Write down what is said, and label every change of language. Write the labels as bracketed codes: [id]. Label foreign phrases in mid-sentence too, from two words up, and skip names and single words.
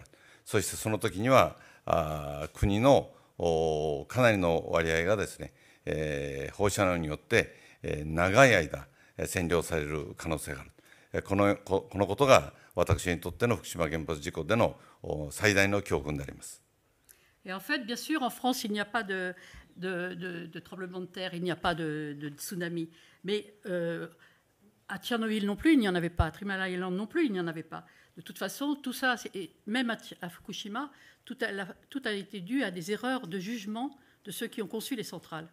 [ja] そしてその時には国のかなりの割合がですね、放射能によって長い間占領される可能性がある。このことが私にとっての福島原発事故での最大の教訓であります。 [fr] Et en fait, bien sûr, en France, il n'y a pas de tremblement de terre, il n'y a pas de tsunami. Mais à Tchernobyl non plus, il n'y en avait pas. À Three Mile Island non plus, il n'y en avait pas. De toute façon, tout ça, même à Fukushima, tout a été dû à des erreurs de jugement de ceux qui ont conçu les centrales.